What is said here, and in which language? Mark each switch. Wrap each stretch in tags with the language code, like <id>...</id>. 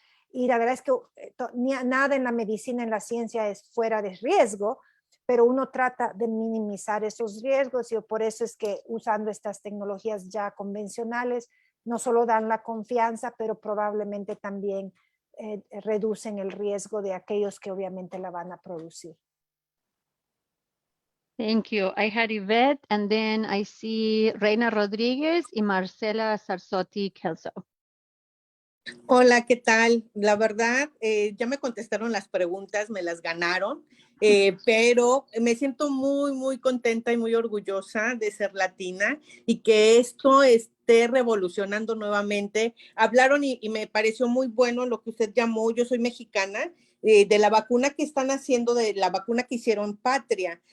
<es>Y la verdad es que nada en la medicina, en la ciencia es fuera de riesgo, pero uno trata de minimizar esos riesgos, y por eso es que usando estas tecnologías ya convencionales no solo dan la confianza, pero probablemente también reducen el riesgo de aquellos que obviamente la van a producir.</es> <en>Thank you. I had Yvette, and then I see Reina Rodríguez y Marcela Sarsotti-Kelso.</en> <es>Hola, ¿qué tal? La verdad, ya me contestaron las preguntas, me las ganaron, pero me siento muy, muy contenta y muy orgullosa de ser latina y que esto esté revolucionando nuevamente. Hablaron y me pareció muy bueno lo que usted llamó, yo soy mexicana, de la vacuna que están haciendo, de la vacuna que hicieron Patria.</es>